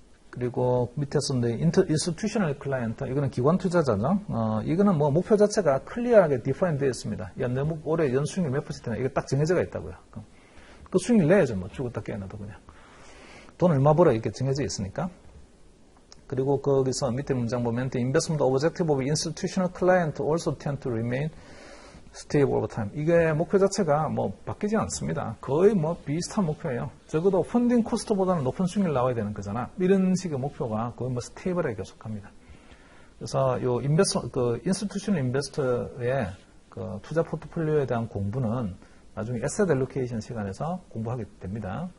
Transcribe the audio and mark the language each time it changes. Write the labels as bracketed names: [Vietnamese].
[Korean] 그리고 밑에서 인스티튜셔널 클라이언트, 이거는 기관 투자자죠. 이거는 목표 자체가 클리어하게 디파인 되어 있습니다. 올해 연수익률 몇 퍼센트나 이거 딱 정해져가 있다고요. 그 수익률 내야죠. 죽었다 깨어나도 그냥. 돈 얼마 벌어 이렇게 정해져 있으니까. 그리고 거기서 밑에 문장 보면 [English] The investment objective of institutional client also tend to remain stable over time. [Korean] 이게 목표 자체가 바뀌지 않습니다. 거의 비슷한 목표예요. 적어도 펀딩 코스트보다는 높은 수익률 나와야 되는 거잖아. 이런 식의 목표가 거의 스테이블하게 계속합니다. 그래서 요 인스티튜셔널 인베스터의 투자 포트폴리오에 대한 공부는 나중에 에셋 앨로케이션 시간에서 공부하게 됩니다.